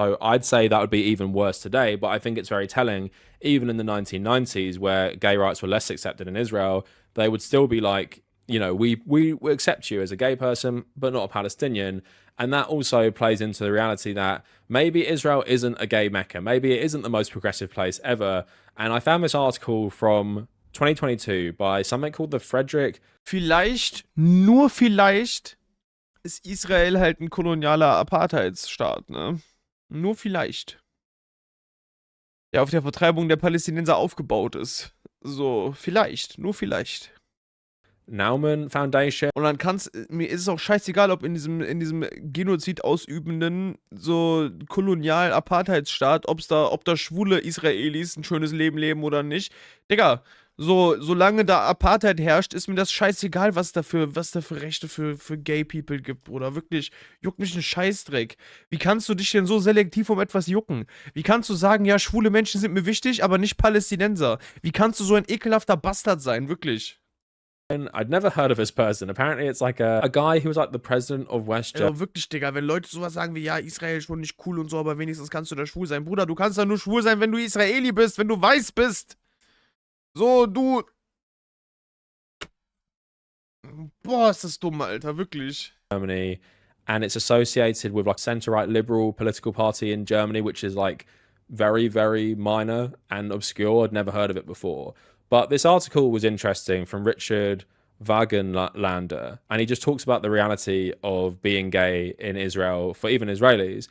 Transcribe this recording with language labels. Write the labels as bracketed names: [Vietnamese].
[English] So I'd say that would be even worse today, but I think it's very telling, even in the 1990s, where gay rights were less accepted in Israel, they would still be like, you know, we accept you as a gay person, but not a Palestinian. And that also plays into the reality that maybe Israel isn't a gay Mecca. Maybe it isn't the most progressive place ever. And I found this article from 2022 by something called the Frederick. [German] Vielleicht, nur vielleicht, ist Israel halt ein kolonialer Apartheidsstaat, ne? Nur vielleicht. Der auf der Vertreibung der Palästinenser aufgebaut ist. So, vielleicht, nur vielleicht. [English] Naumann Foundation. [German] Und dann mir ist es auch scheißegal, ob in diesem Genozid ausübenden, so kolonialen Apartheidsstaat, ob da schwule Israelis ein schönes Leben leben oder nicht. Digga, solange da Apartheid herrscht, ist mir das scheißegal, was da für Rechte für Gay People gibt, oder wirklich, juckt mich ein Scheißdreck. Wie kannst du dich denn so selektiv um etwas jucken? Wie kannst du sagen, ja, schwule Menschen sind mir wichtig, aber nicht Palästinenser? Wie kannst du so ein ekelhafter Bastard sein, wirklich? [English] I'd never heard of this person. Apparently it's like a guy who was like the president of West Germany. [German] Ja, wirklich, Digga, wenn Leute sowas sagen wie, ja, Israel ist schon nicht cool und so, aber wenigstens kannst du da schwul sein. Bruder, du kannst da nur schwul sein, wenn du Israeli bist, wenn du weiß bist. So, du... Boah, ist das dumm, Alter, wirklich. [English] Germany, and it's associated with like centre-right liberal political party in Germany, which is like very, very minor and obscure. I'd never heard of it before. But this article was interesting from Richard Wagenlander, and he just talks about the reality of being gay in Israel for even Israelis.